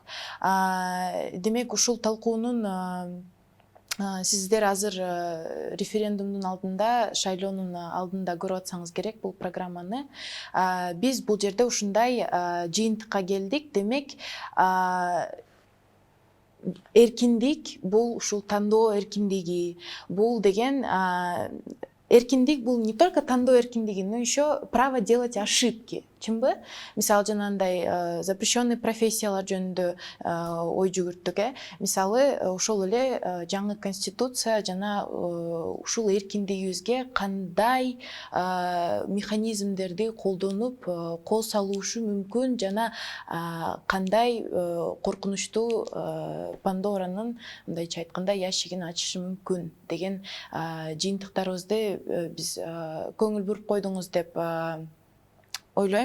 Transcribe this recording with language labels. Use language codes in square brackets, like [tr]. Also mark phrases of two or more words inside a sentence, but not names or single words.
[ky] Демек ушул талкуунун сиздер азыр референдумдун алдында, шайлоонун алдында көрүп атсаңыз керек бул программаны. Биз бул жерде ушундай жыйынтыкка келдик. Демек, эркиндик бул ушул тандоо эркиндиги. Бул деген эркиндик бул [ru] не только [ky] тандоо эркиндиги, [ru] но еще право делать ошибки. [ky] Чынбы? Мисалы жанагындай запрещенный профессиялар жөнүндө ой жүгүрттүк. Мисалы ошол эле жаңы конституция жана ушул эркиндигибизге кандай механизмдерди колдонуп кол салуушу мүмкүн, жана кандай коркунучтуу Пандоранын, мындайча айтканда, ящигин ачышы мүмкүн деген жыйынтыктарыбызды биз көңүл буруп койдуңуз деп ойлойм.